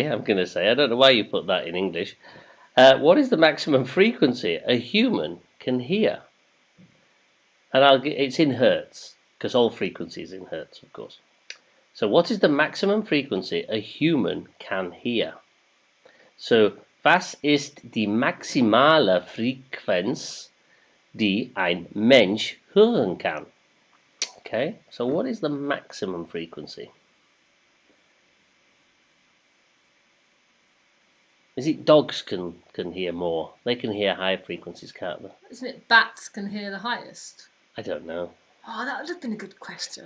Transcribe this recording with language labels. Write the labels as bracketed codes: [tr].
[en] I'm going to say. I don't know why you put that in English. What is the maximum frequency a human can hear? And it's in hertz, because all frequency is in hertz, of course. So what is the maximum frequency a human can hear? [de] So, was ist die maximale Frequenz, die ein Mensch hören kann? [en] Okay, so what is the maximum frequency? Is it dogs can hear more? They can hear higher frequencies, can't they? Isn't it bats can hear the highest? I don't know. Oh, that would have been a good question.